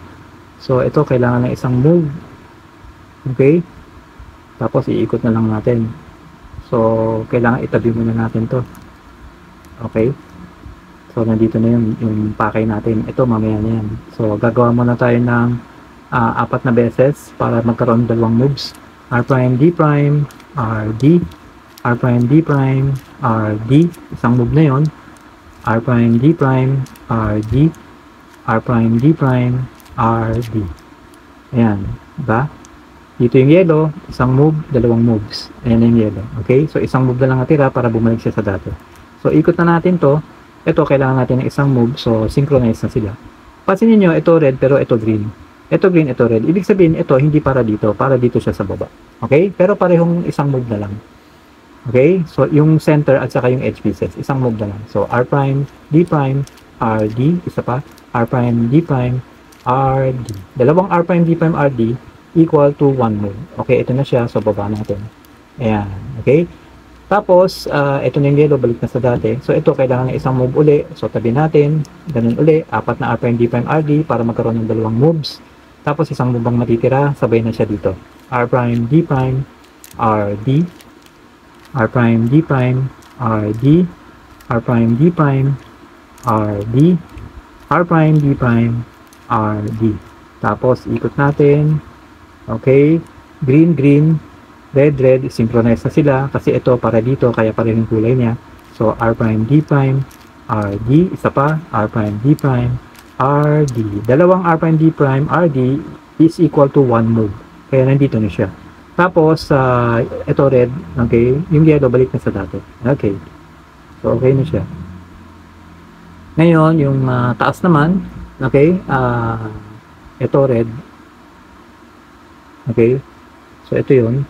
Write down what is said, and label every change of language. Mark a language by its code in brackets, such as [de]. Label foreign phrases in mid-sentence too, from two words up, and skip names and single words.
[tl] So ito, kailangan ng isang move. Okay, tapos iikot na lang natin. So kailangan itabi muna natin to. Okay. So, nandito na yung pakay natin. Ito, mamaya na yan. So, gagawa muna tayo ng apat na beses para magkaroon ng dalawang moves. [en] R prime, D prime, R, D, R prime, D prime, R, D, [tl] isang move na yon. [en] R prime, D prime, R, D, R prime, D prime, R, D. [tl] Ayan, diba? Dito yung yellow, isang move, dalawang moves. Ayan yung yellow. Okay? So, isang move na lang natira para bumalik siya sa dati. So, ikot na natin to. Ito, kailangan natin ng isang move. So, synchronize na sila. Pansinin nyo, ito red, pero ito green. Ito green, ito red. Ibig sabihin, ito hindi para dito. Para dito siya sa baba. Okay? Pero parehong isang move na lang. Okay? So, yung center at saka yung [en] edge pieces, [tl] isang move na lang. [en] So, R prime, D prime, R, D. [tl] Isa pa. [en] R prime, D prime, R, D. Dalawang R prime, D prime, R, D equal to 1 move. [tl] Okay, ito na siya. So, baba natin. Ayan. Okay? Tapos, ito na yung yellow. Balik na sa dati. So, ito, kailangan ng isang move uli. So, tabi natin. Ganun uli. Apat na [en] R prime, D prime, R, D [tl] para magkaroon ng dalawang moves. Tapos, isang move ang matitira. Sabay na siya dito. [en] R prime, D prime, R, D. R prime, D prime, R, D. R prime, D prime, R, D. R prime, D prime, R, D. [tl] Tapos, ikot natin. Okay, [en] green, green, red, red, [tl] synchronize na sila kasi ito para dito, kaya pareho yung kulay niya. [en] So, R prime, D prime, R, D, [tl] isa pa, [en] R prime, D prime, R, D. Dalawang R prime, D prime, R, D is equal to 1 move. [tl] Kaya nandito na siya. Tapos, ito red, okay, yung yellow, balik na sa dati. Okay, so okay na siya. Ngayon, yung taas naman, okay, ito red, okay, so ito yun.